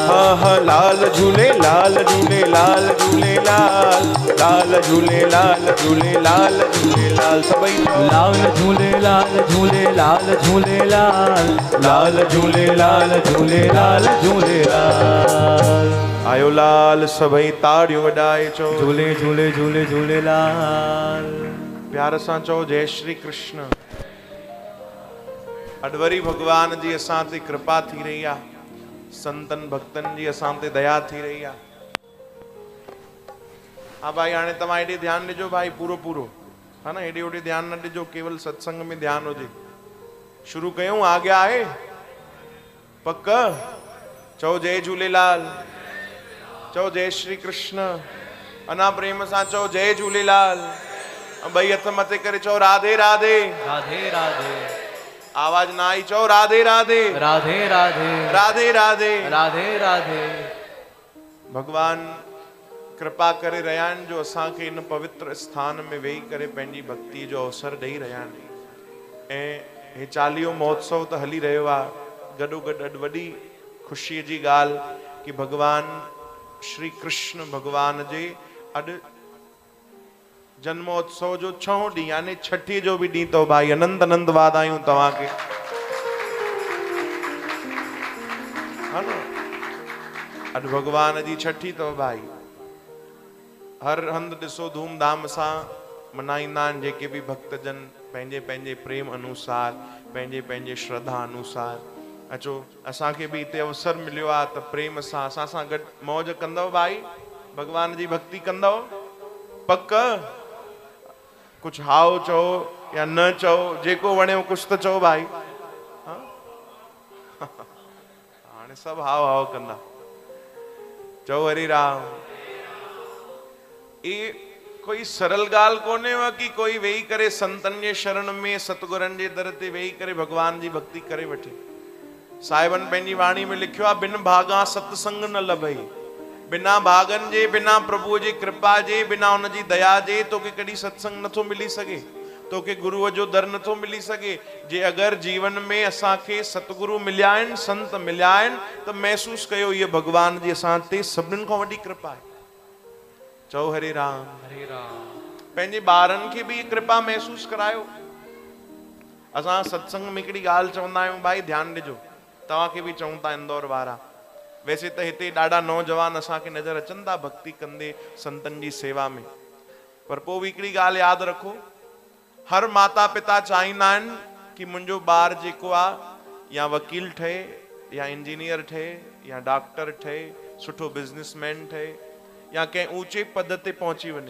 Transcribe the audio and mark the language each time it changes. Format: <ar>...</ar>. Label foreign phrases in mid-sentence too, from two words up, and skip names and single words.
<sd>हाँ हाँ लाल झूले लाल झूले लाल झूलेलाल लाल झूले लाल झूले लाल झूलेलाल सभई चो लाल झूले लाल झूले लाल झूले लाल लाल झूले लाल झूले लाल झूले लाल आयो लाल सभई ताड़ियूं वॼाए चो झूले झूले झूले झूले लाल प्यार सां चओ जय श्री कृष्ण अॼु वरी भगवान जी असां ते कृपा थी रही आहे संतन भक्तन जी असां ते दया थी रही आहे हा भाई हाणे तव्हां हेॾे ध्यानु ॾिजो भाई पूरो पूरो हा न हेॾे होॾे ध्यानु न ॾिजो केवल सत्संग में ध्यानु हुजे शुरू कयूं आॻियां आहे पक चओ जय झूलेलाल चओ जय श्री कृष्ण अना प्रेम सां चओ जय झूलेलाल ॿई हथ मथे करे चओ राधे राधे राधे राधे आवाज ना आई चओ राधे राधे राधे राधे राधे राधे राधे राधे भगवान कृपा करे रहिया आहिनि जो असांखे इन पवित्र स्थान में वेही करे पंहिंजी भक्ति जो अवसर ॾेई रहिया आहिनि ऐं हे चालीहो महोत्सव त हली रहियो आहे गॾोगॾु अॼु वॾी ख़ुशीअ जी ॻाल्हि कि भगवान श्री कृष्ण भगवान जे अॼु जन्मोत्सव जो 6हों ॾींहुं यानी छठी जो बि ॾींहुं अथव भाई अनंत अनंत वाधायूं तव्हांखे हा न अॼु भगवान जी छठी अथव भाई हर हंधि ॾिसो धूमधाम सां मनाईंदा आहिनि जेके बि भक्तजन पंहिंजे पंहिंजे प्रेम अनुसार पंहिंजे पंहिंजे श्रद्धा अनुसार अचो असांखे बि हिते अवसर मिलियो आहे त प्रेम सां असां सां गॾु मौज कंदव भाई भगवान जी भक्ति कंदव पक कुछ हाओ चो या न चो, जेको वणे कुछ तो चो भाई। हाणे सब हाओ हाओ कंदा। चो हरि राम। ये कोई सरल गाल कोने वा कि कोई वेही करे संतन जे शरण में सतगुरन जे दर ते वेही करे भगवान जी भक्ति करे वठे। साहिबन पंहिंजी वाणी में लिखियो आहे,</sd> <pa>बिन भागा सत्संग न लभई।</pa> <sd>बिना भागन जे, बिना प्रभु जी कृपा जे, बिना उन जी दया जे तोखे कॾहिं सत्संग नथो मिली सघे, तोखे गुरुअ जो दर नथो मिली सघे। जे अगर जीवन में असांखे सतगुरु मिलिया आहिनि, संत मिलिया आहिनि, त महसूस कयो ये भगवान जी असां ते सभिनीनि खां वॾी कृपा आहे। चओ हरे राम। हरे राम। पंहिंजे ॿारनि खे बि ये कृपा महसूस करायो। असां सत्संग में हिकिड़ी ॻाल्हि चवंदा आहियूं, भाई ध्यानु ॾिजो, तव्हांखे बि चऊं था इंदौर वारा। वैसे त हिते ॾाढा नौजवान असांखे नज़र अचनि था भक्ति कंदे संतनि जी सेवा में, पर पोइ बि हिकिड़ी ॻाल्हि यादि रखो, हर माता पिता चाहींदा आहिनि कि मुंहिंजो ॿारु जेको आहे या वकील ठहे या इंजीनियर ठहे या डॉक्टर ठहे, सुठो बिज़नेसमैन ठहे या कंहिं ऊंचे पद ते पहुची वञे।</sd>